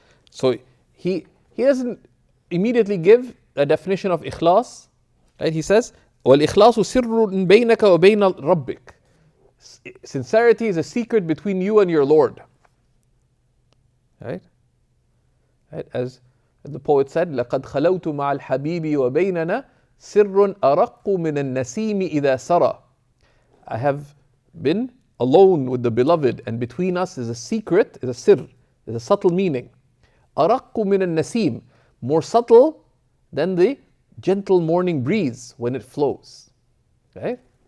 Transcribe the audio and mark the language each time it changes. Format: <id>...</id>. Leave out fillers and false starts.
<en>So he doesn't immediately give a definition of ikhlas, right? He says,</en> <ar>وَالْإِخْلَاصُ سِرٌّ بَيْنَكَ وَبَيْنَ رَبِّكَ.</ar> <en>Sincerity is a secret between you and your Lord. Right? As the poet said,</en> <ar>لَقَدْ خَلَوْتُ مَعَ الْحَبِيبِ وَبَيْنَنَا سِرٌّ أَرَقُّ مِنَ النَّسِيمِ إِذَا سَرَى.</ar> <en>I have been alone with the beloved, and between us is a secret, is a sir, is a subtle meaning.</en> <ar>أَرَقُّ مِنَ النَّسِيمِ,</ar> <en>more subtle than the gentle morning breeze when it flows. Right?</en>